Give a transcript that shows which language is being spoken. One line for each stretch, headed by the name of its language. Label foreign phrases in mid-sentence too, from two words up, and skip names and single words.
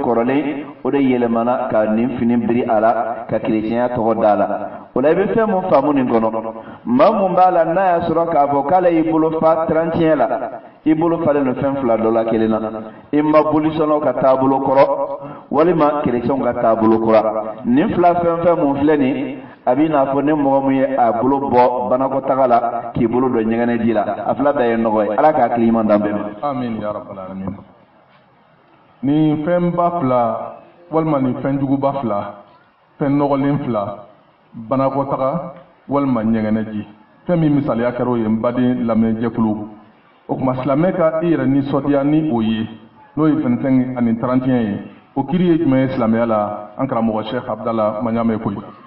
Bambara: kɔrɔlen o de yɛlɛmana ka nin fini biri a la ka chrétienya tɔgɔ d'a la o la i bɛ fɛn mun faamu nin kɔnɔ maa mun b'a la n'a y'a sɔrɔ k'a fɔ k'ale y'i bolo fa 31 la i bolo falen don fɛn fila dɔ la kelen na i ma bolisɔnnaw ka taabolo kɔrɔ walima chrétienw ka taabolo kura nin fila fɛn fɛn mun filɛ nin a b'i n'a fɔ ne mɔgɔ min ye a bolo bɔ banakɔtaga la k'i bolo don ɲɛgɛnɛ ji la a fila bɛɛ ye nɔgɔ ye ala k'a hakili ɲuman d'an bɛɛ ma.
Arabic: آمين يا رب العالمين.
Bambara: Ni fɛn ba fila walima ni fɛn juguba fila fɛn nɔgɔlen fila banakɔtaga walima ɲɛgɛnɛ ji fɛn min misaliya kɛra o ye n baden lamɛnjɛkulu o tuma silamɛ ka i yɛrɛ nisɔndiya ni o ye n'o ye 25 ani 31 ye o kiri ye jumɛn ye silamɛya la an karamɔgɔ Sheikh Abdallah Maɲame koyi.